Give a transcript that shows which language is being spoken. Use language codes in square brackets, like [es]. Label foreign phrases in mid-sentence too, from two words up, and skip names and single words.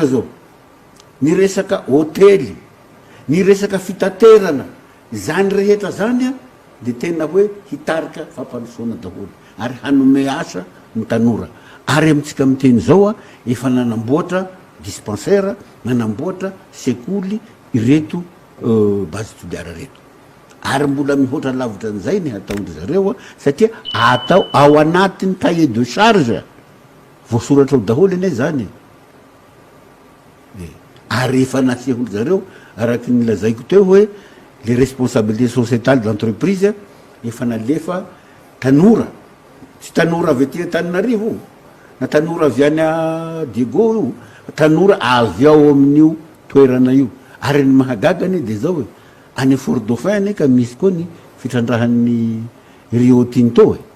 [mg] zao ny resaka hôtely ny resaka fitaterana zany rehetra zany a de tena hoe hitarika fampandrosoana daholo ary hanome asa ny tanora ary amitsika miteny zao a efa nanamboatra dispensaire nanamboatra sekoly ireto base toliara reto ary mbola mihoatra lavitra an'izay ny hataondry zareo a satria atao ao anatiny [fr] cahier de charge [mg] voasoratra ao daholo ene zany ary efa naseholo zareo araky ny lazaiko teo hoe [fr] les responsabilités sociétales de l'entreprise [mg] efa nalefa tanora tsy tanora avy aty Antananarivo na tanora avy any a Diego io tanora avy ao amin'io toerana io ary ny mahagagany de zao any Fort Dauphin ka misy koa ny fitrandrahan'ny Rio Tinto